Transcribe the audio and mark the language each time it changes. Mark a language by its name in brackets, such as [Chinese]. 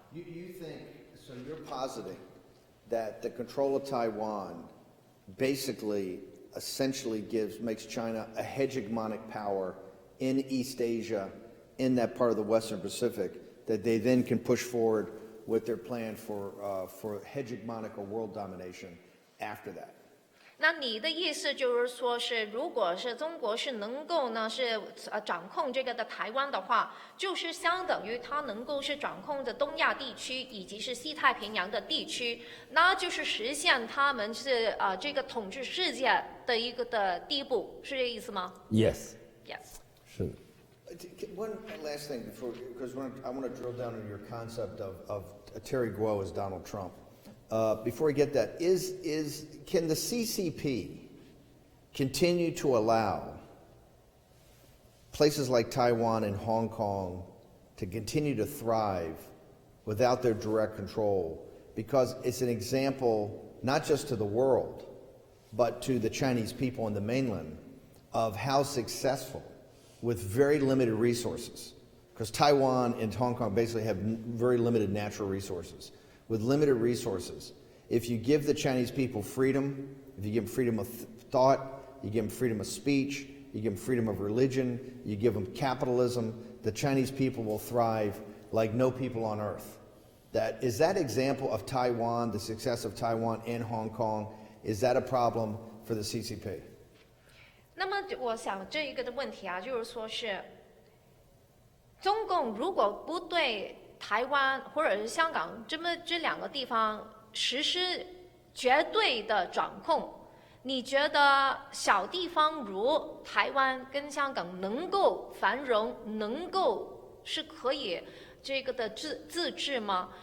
[English] You think, so you're positing that the control of Taiwan basically essentially makes China a hegemonic power in East Asia, in that part of the Western Pacific, that they then can push forward with their plan for hegemonic or world domination after that. [Chinese] 那你的意思就是说，是如果是中国是能够呢是掌控这个的台湾的话，就是相等于它能够是掌控着东亚地区以及是西太平洋的地区，那就是实现他们是这个统治世界的一个的第一步，是这个意思吗 [English] ？Yes. Yes. [Chinese] 是的。 [English] One last thing before, because I want to drill down on your concept of Terry Guo as Donald Trump. Before we get that, can the CCP continue to allow places like Taiwan and Hong Kong to continue to thrive without their direct control? Because it's an example, not just to the world, but to the Chinese people on the mainland, of how successful, with very limited resources, because Taiwan and Hong Kong basically have very limited natural resources. With limited resources, if you give the Chinese people freedom, if you give them freedom of thought, you give them freedom of speech, you give them freedom of religion, you give them capitalism, the Chinese people will thrive like no people on earth. Is that example of Taiwan, the success of Taiwan and Hong Kong, is that a problem for the CCP? [Chinese] 那么我想这一个的问题啊，就是说是中共如果不对台湾或者是香港这两个地方实施绝对的掌控，你觉得小地方如台湾跟香港能够繁荣，能够是可以这个的自治吗？